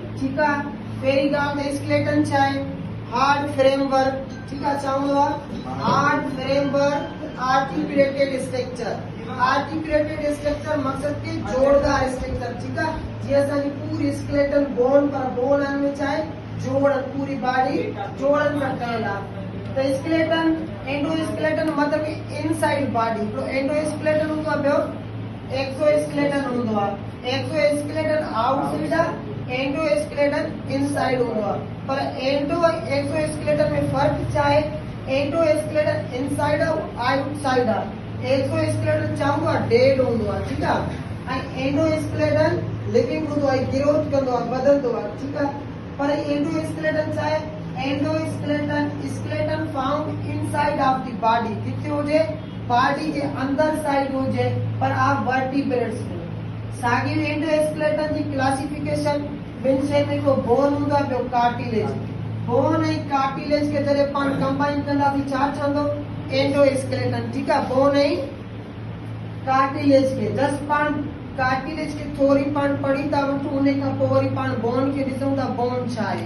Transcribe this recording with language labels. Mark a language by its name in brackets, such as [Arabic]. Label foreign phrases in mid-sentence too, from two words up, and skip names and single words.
[Hindi] ठीक है। [Sindhi] पहिरीं ॻाल्हि त स्केलेटन छा आहे, [English] hard framework, [Hindi] ठीक है। [Sindhi] चवंदो आहे [English] hard framework articulated structure. articulated structure [Sindhi] मकसद के जोड़दार स्ट्रक्चर, [Hindi] ठीक है। [Sindhi] जीअं असांजी पूरी [English] skeleton bone, [Sindhi] पर बोन में छा आहे जोड़, पूरी बॉडी जोड़न सां ठहियल आहे। त स्केलेटन एंडोस्केलेटन मतलब [English] inside body, [Sindhi] तो एंडोस्केलेटन हूंदो आहे, ॿियो एक्सोस्केलेटन हूंदो आहे। एक्सोस्केलेटन आउटसाइड आहे, एंडोस्केलेटन इनसाइड हूंदो आहे। पर एंडो एक्सोस्केलेटन में फर्क छा आहे, एंडोस्केलेटन इनसाइड आहे, आउटसाइड आहे। एक्सोस्केलेटन चवंदो आहे डेड हूंदो आहे, ठीक आहे। ऐं एंडोस्केलेटन लिविंग हूंदो आहे, ग्रोथ कंदो आहे, वधंदो आहे, ठीक आहे। पर एंडोस्केलेटन छा आहे, [English] endoskeleton skeleton found inside of the body, [Sindhi] किथे हुजे बॉडी के अंदर साइड हुजे, पर आप वर्टिब्रेट्स में। साॻी एंडोस्केलेटन जी क्लासिफिकेशन ॿिनि शइ में, हिकिड़ो बोन हूंदो आहे, ॿियो कार्टिलेज। बोन ऐं कार्टिलेज खे जॾहिं पाण कंबाइन कंदासीं छा ठहंदो, एंडोस्केलेटन, ठीक आहे। बोन ऐं कार्टिलेज खे जस्ट पाण कार्टिलेज खे थोरी पाण पढ़ी था वठूं, उन खां पोइ वरी पाण बोन खे ॾिसूं था बोन छा आहे।